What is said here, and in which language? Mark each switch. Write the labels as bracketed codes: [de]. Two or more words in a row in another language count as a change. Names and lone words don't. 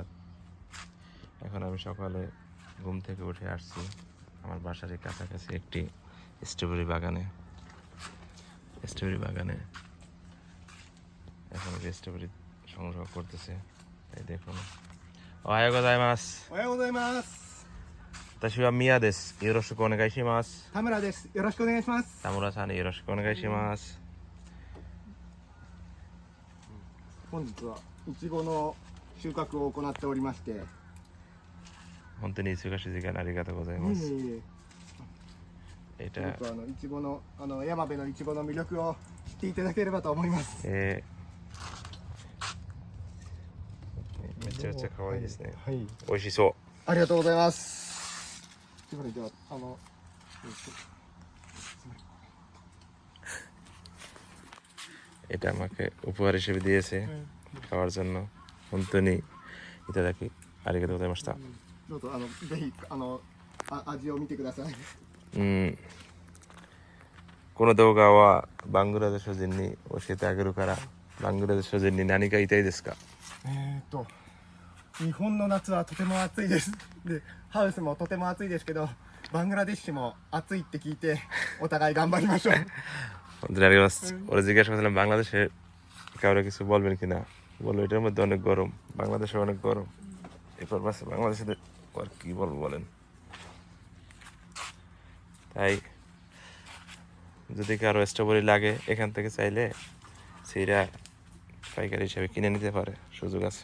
[bn] এখন আমি সকালে ঘুম থেকে উঠে আসছি আমার বাসার কাছাকাছি একটি স্ট্রবেরি বাগানে এখন স্ট্রবেরি সংগ্রহ করতেছে। এই দেখুন। [ja] おはようございます. おはようございます。私は宮です。よろしくお願いします。田村です。よろしくお願いします。田村さんによろしくお願いします。本日はいちごの収穫を行っておりまして。本当に忙しい時間ありがとうございます。いちごの山辺のいちごの魅力を知っていただければと思います。めちゃめちゃ可愛いですね。はい。美味しそう。ありがとうございます。それでは [bn] এটা আমাকে উপহার হিসেবে দিয়েছে খাওয়ার জন্য। [ja] 本当にいただきありがとうございました。どうぞぜひ味を見てください。この動画はバングラデシュ人に教えてあげるから、バングラデシュ人に何か言いたいですか？日本の夏はとても暑いです。で、ハウスもとても暑いですけど、バングラデシュも暑いって聞いて、お互い頑張りましょう。本当にありがとうございます。 [bn] 俺 জিজ্ঞাসা করছিলাম বাংলাদেশে কাউরে কিছু বলবেন কিনা, বললো এটার মধ্যে অনেক গরম, বাংলাদেশে অনেক গরম। এরপর বাংলাদেশে আর কি বলবো বলেন। তাই যদি কারো স্ট্রবেরি লাগে এখান থেকে চাইলে সেইরা পাইকারি হিসাবে কিনে নিতে পারে, সুযোগ আছে।